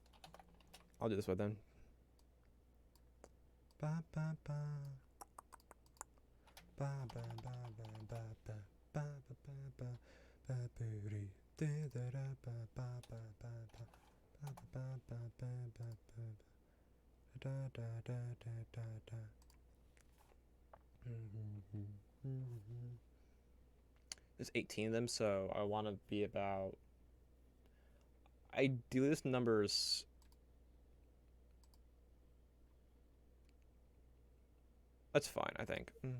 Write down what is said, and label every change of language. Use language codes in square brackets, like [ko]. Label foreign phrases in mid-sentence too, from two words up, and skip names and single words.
[en] I'll do this one then. Ba ba ba. Ba ba ba ba ba ba ba ba ba ba booty. Da da da ba ba ba ba ba ba ba ba ba ba ba da da da da da da. There's 18 of them, so I want to be about. Ideally, this number's. That's fine, I think.